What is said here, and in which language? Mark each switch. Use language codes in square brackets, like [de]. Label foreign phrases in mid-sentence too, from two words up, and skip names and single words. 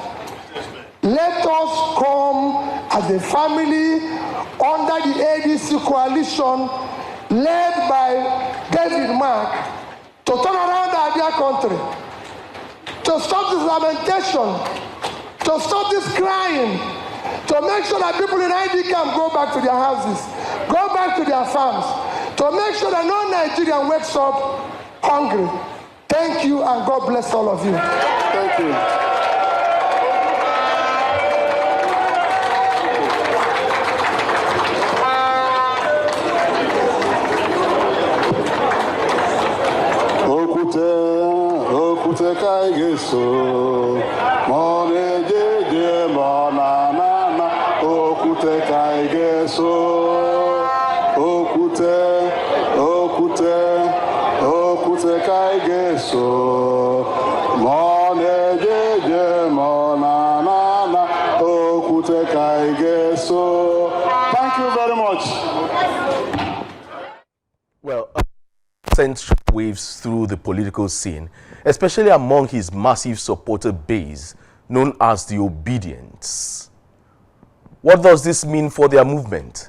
[en] Let us come as a family under the ADC coalition led by David Mark to turn around our dear country, to stop this lamentation, to stop this crying, to make sure that people in ID camp go back to their houses, go back to their farms, to make sure that no Nigerian wakes up hungry. Thank you, and God bless all of you. Thank you. Okute kaigeso, mone jeje mona na, okute kaigeso, okute kaigeso, mone jeje mona na, okute kaigeso. Thank you very much. Well, sent shockwaves through the political scene, especially among his massive supporter base, known as the Obidients. What does this mean for their movement?